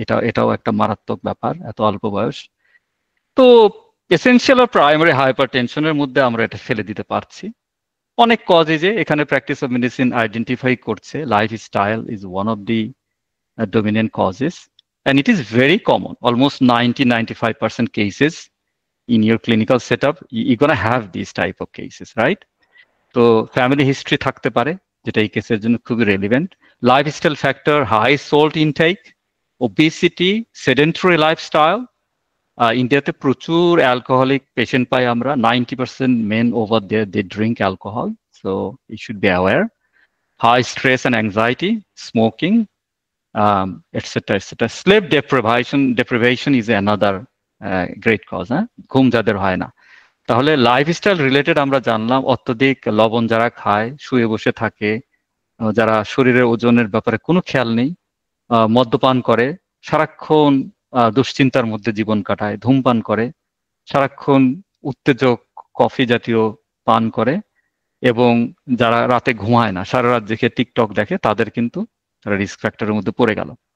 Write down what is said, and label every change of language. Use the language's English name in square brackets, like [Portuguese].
[Bangla] এটাও একটা মারাত্মক ব্যাপার, এত অল্প বয়স। তো এসেনশিয়াল আর প্রাইমারি হাইপারটেনশনের মধ্যে আমরা এটা ফেলে দিতে পারছি। অনেক কজে এখানে প্র্যাকটিস অফ মেডিসিন আইডেন্টিফাই করছে [English] Lifestyle is one of the dominant causes, and it is very common. Almost 90-95% cases in your clinical setup, you're gonna have these type of cases, right? [Bangla] তো ফ্যামিলি হিস্ট্রি থাকতে পারে, যেটা এই কেসের জন্য খুবই relevant. [English] lifestyle factor, high salt intake, obesity, sedentary lifestyle. [Bangla] ইন্ডিয়াতে প্রচুর অ্যালকোহলিক পেশেন্ট পাই আমরা, [English] 90% men over there, they drink alcohol, so you should be aware. High stress and anxiety, smoking, etc. etc. Sleep deprivation is another great cause. [Bangla] ঘুম যাদের হয় না, তাহলে lifestyle related আমরা জানলাম। অত্যধিক লবণ যারা খায়, শুয়ে বসে থাকে, যারা শরীরের ওজনের ব্যাপারে কোনো খেয়াল নেই, মদ্যপান করে, সারাক্ষণ দুশ্চিন্তার মধ্যে জীবন কাটায়, ধূমপান করে, সারাক্ষণ উত্তেজক কফি জাতীয় পান করে, এবং যারা রাতে ঘুমায় না, সারা রাত দেখে টিকটক দেখে, তাদের কিন্তু তারা রিস্ক ফ্যাক্টরের মধ্যে পড়ে গেল।